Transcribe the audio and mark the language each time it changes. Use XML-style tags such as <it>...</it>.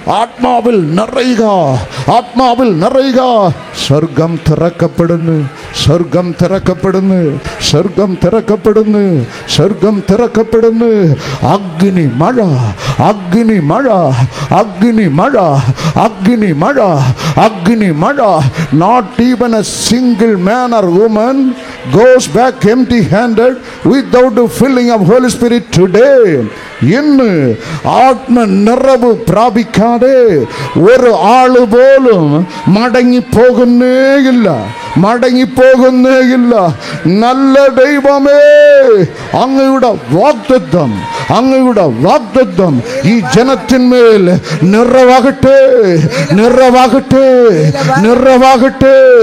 <ml>ആത്മാവിൽ നിറയുക, ആത്മാവിൽ നിറയുക. സ്വർഗം തുറക്കപ്പെടുന്നു, സ്വർഗം തുറക്കപ്പെടുന്നു, സ്വർഗം തുറക്കപ്പെടുന്നു, സ്വർഗം തുറക്കപ്പെടുന്നു. അഗ്നി മഴ, അഗ്നി മഴ, അഗ്നി മഴ, അഗ്നി മഴ, അഗ്നി മഴ.</ml> <en>Not even a single man or woman goes back empty handed without the filling of Holy Spirit today.</en> <ml>ഇന്ന് ആത്മ നിറവ് പ്രാപിക്കാതെ ഒരു ആള് പോലും മടങ്ങിപ്പോകുന്നേയില്ല, മടങ്ങിപ്പോകുന്നേയില്ല. നല്ല ദൈവമേ, അങ്ങയുടെ വാഗ്ദത്തം, അങ്ങയുടെ വാഗ്ദത്തം ഈ ജനത്തിന്മേൽ നിറവാകട്ടെ, നിറവാകട്ടെ, നിറവാകട്ടെ.</ml>